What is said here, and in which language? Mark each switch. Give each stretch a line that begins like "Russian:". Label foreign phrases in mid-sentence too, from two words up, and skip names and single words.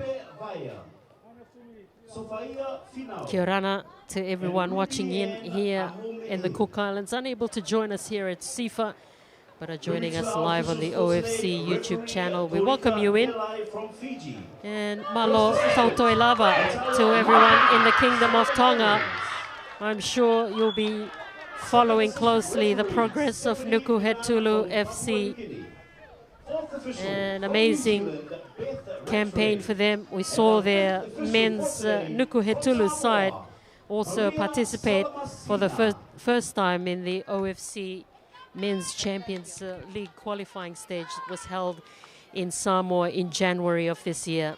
Māori: Kia ora
English: to everyone watching in here in the Cook Islands, unable to join us here at SIFA, but are joining us live on the OFC YouTube channel. We welcome you in. And
Tongan: malo tautoi lava
English: to everyone in the Kingdom of Tonga. I'm sure you'll be following closely the progress of Nukuhetulu FC. An amazing campaign for them. We saw their men's Nukuhetulu side also participate for the first time in the OFC Men's Champions League qualifying stage that was held in Samoa in January of this year.